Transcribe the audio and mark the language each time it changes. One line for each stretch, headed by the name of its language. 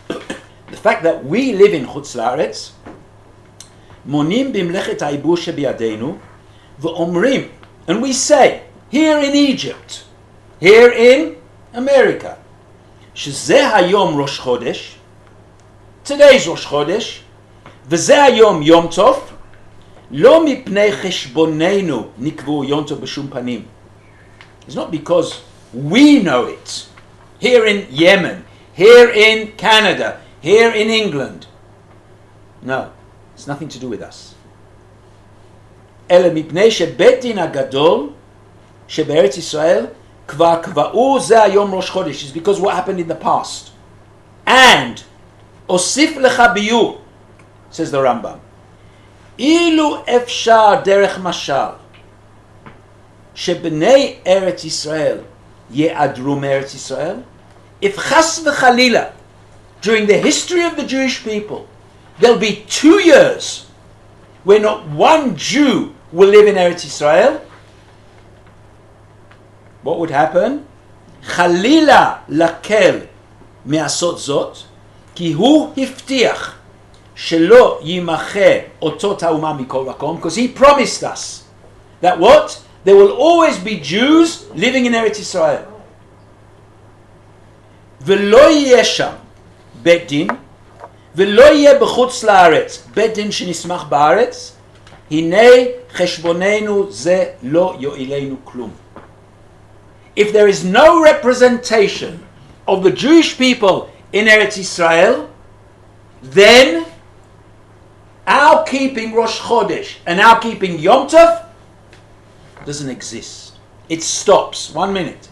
English: The fact that we live in
Hebrew: chutz la'aretz, monim b'mlechet ha'ibur shebiadenu, v'omrim,
English: and we say, here in Egypt, here in America,
Hebrew: shezeh hayom Rosh Chodesh,
English: today's Rosh Chodesh,
Hebrew: וזה היום יום טוב, לא מפני חשבוננו נקבעו יום טוב בשום פנים.
English: It's not because we know it. Here in Yemen, here in Canada, here in England. No, it's nothing to do with us.
Hebrew: אלא מפני שבית דין הגדול שבארץ ישראל כבר קבעו זה היום ראש חודש.
English: It's because what happened in the past. And
Hebrew: אוסיף לך ביור,
English: says the Rambam,
Hebrew: אילו אפשר דרך משל שבני ארץ ישראל יעדרו מארץ ישראל,
English: if
Hebrew: חס וחלילה
English: during the history of the Jewish people there'll be 2 years where not one Jew will live in Eretz Israel, what would happen?
Hebrew: חלילה לקל מעשות זאת, כי הוא הבטיח שלא יימחה אותות האומה מכל מקום,
English: because he promised us that what? There will always be Jews living in Eretz Israel.
Hebrew: ולא יהיה שם בית דין, ולא יהיה בחוץ לארץ בית דין שנסמך בארץ, הנה חשבוננו זה לא יועילנו כלום.
English: If there is no representation of the Jewish people in Eretz Israel, then our keeping Rosh Chodesh and our keeping Yom Tov doesn't exist. It stops. 1 minute.